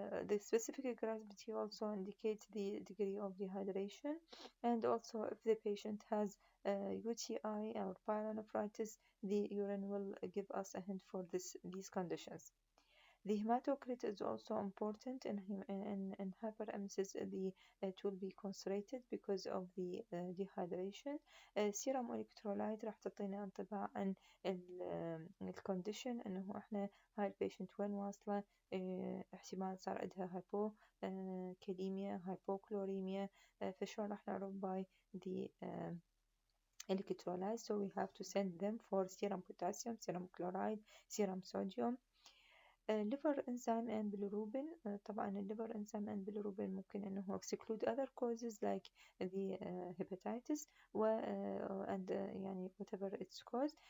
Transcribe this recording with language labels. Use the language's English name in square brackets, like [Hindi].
[English] The specific gravity also indicates the degree of dehydration, and also if the patient has UTI or pyelonephritis, the urine will give us a hint for these conditions. The hematocrit is also important in hyperemesis. It will be concentrated because of the dehydration. serum electrolyte [Arabic] راح تعطينا انطباع عن الكونديشن، انه احنا هاي البيشنت وين واصلة. احتمال صار عندها هايبو كاليميا، هايبوكلوريميا. فشلون راح نعرف [English] by the electrolytes. So we have to send them for serum potassium, serum chloride, serum sodium. liver enzyme and bilirubin. [Arabic] طبعا [English] liver enzyme and bilirubin [Arabic] ممكن إنه [English] exclude other causes like the hepatitis and [Arabic] يعني [English] whatever its cause.